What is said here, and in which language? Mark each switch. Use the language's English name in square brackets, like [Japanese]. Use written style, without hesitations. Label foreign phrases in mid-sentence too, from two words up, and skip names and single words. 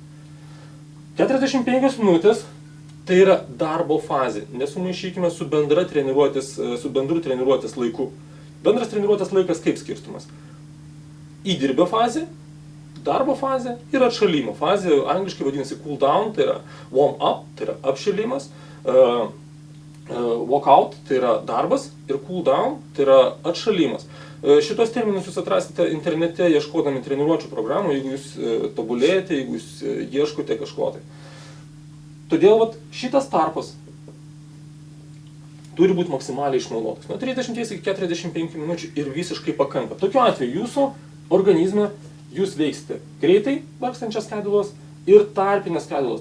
[Lithuanian] 45 minutės tai yra darbo fazė, nesumaišykime su bendru treniruotės laiku. Bendras treniruotės laikas kaip skirstumas? Įdirbio fazė, darbo fazė ir atšalimo fazė, angliškai vadinasi [English] cool down, [Lithuanian] tai yra [English] warm up, [Lithuanian] tai yra apšilimas, [English] walk out, [Lithuanian] tai yra darbas, ir [English] cool down, [Lithuanian] tai yra atšalimas. Šitos terminus jūs atrasite internete ieškodami treniruočių programų, jeigu jūs tobulėjate, jeigu jūs ieškote kažko tai. Todėl šitas tarpas turi būti maksimaliai išnaudotas. Nuo 30 iki 45 minučių ir visiškai pakanka. Tokiu atveju jūsų organizme jūs veiksite greitai vargstančias skaidulas ir tarpinės skaidulas.